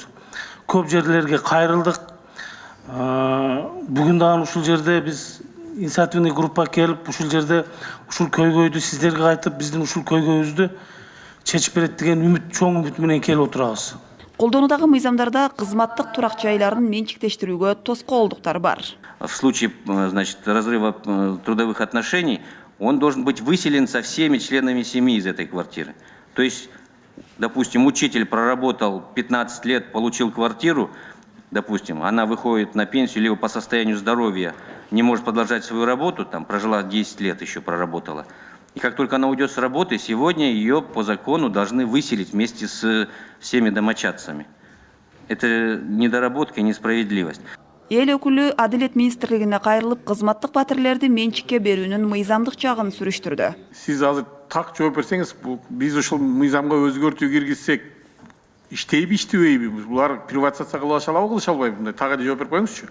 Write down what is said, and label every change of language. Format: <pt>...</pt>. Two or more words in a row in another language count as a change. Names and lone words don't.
<ky>Көп жерлерге кайрылдык. Бүгүн дагы ушул жерде биз</ky> <ru>инициативный группа</ru> <ky>келип, ушул жерде ушул көйгөйдү сиздерге айтып, биздин ушул көйгөйүбүздү чечип берет деген үмүт, чоң үмүт менен келип отурабыз. Колдонуудагы мыйзамдарда кызматтык турак жайларын менчиктештирүүгө тоскоолдуктар бар.</ky> <ru>В случае, значит, разрыва трудовых отношений, он должен быть выселен со всеми членами семьи из этой квартиры. То есть, допустим, учитель проработал 15 лет, получил квартиру, допустим, она выходит на пенсию, либо по состоянию здоровья не может продолжать свою работу, там прожила 10 лет еще проработала. И как только она уйдет с работы, сегодня ее по закону должны выселить вместе с всеми домочадцами. Это недоработка и несправедливость.</ru> <ky>Эл өкүлү Адилет министрлигине кайрылып, кызматтык батирлерди менчикке берүүнүн мыйзамдык жагын сүрүштүрдү. Сиз азыр так жооп берсеңиз, биз ушул мыйзамга өзгөртүү киргизсек, иштейби, иштебейби? Булар приватизация кылыша алабы, кылыша албайбы? Мындай тагы жооп берип коюңузчу.</ky>